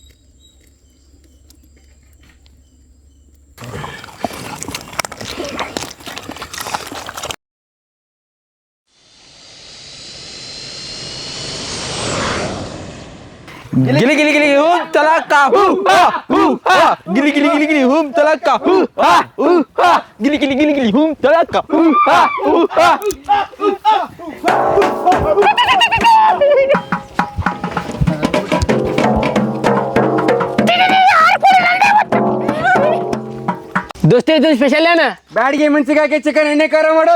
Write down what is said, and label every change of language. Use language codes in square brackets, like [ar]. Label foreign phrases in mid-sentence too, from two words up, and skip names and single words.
[kn] गिली गिली गिली हुम तलाका गिली गिली गिली गिली हुम तलाका गिली गिली गिली गिली हुम तलाका ದೋಸ್ತಿ ಇದು ಸ್ಪೆಷಲ್ ಏನ ಬ್ಯಾಡಿಗೆ ಮೆಣಸಿನಕಾಯಿ ಚಿಕನ್ ಎಣ್ಣೆ ಖಾರ ಮಾಡು